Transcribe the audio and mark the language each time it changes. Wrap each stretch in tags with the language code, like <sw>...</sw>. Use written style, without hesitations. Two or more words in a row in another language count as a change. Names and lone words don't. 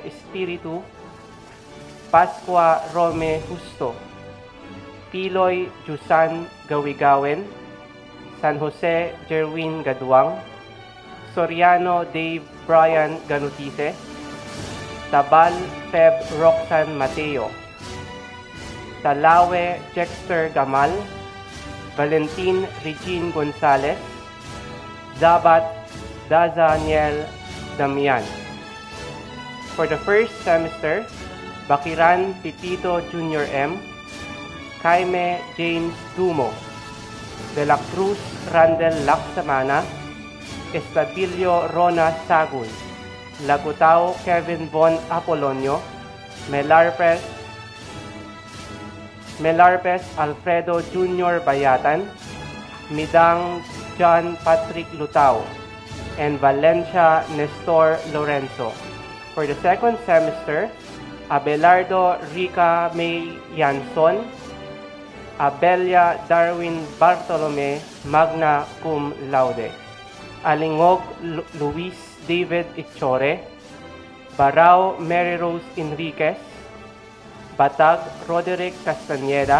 <en>Espiritu, Pascua Rome Justo, Piloy Jusan Gawigawen, San Jose Jerwin Gaduang, Soriano Dave Brian Ganutise, Tabal Feb Roxanne Mateo, Talawe Jexter Gamal, Valentin Regine Gonzalez, Zabat Dazaniel Damian. For the first semester, Bakiran Pipito Jr. M, Jaime James Dumo, De la Cruz Randel Laksamana, Estabilio Rona Sagun, Lagutao Kevin Von Apolonio, Melarpes Alfredo Jr. Bayatan, Midang John Patrick Lutao, and Valencia Nestor Lorenzo. For the second semester, Abelardo Rica May Yanson, Abelia Darwin Bartolome,</en> <la>magna cum laude,</la> <en>Alingog Luis David Ichore, Barao Mary Rose Enriquez, Batag Roderick Castañeda,</en>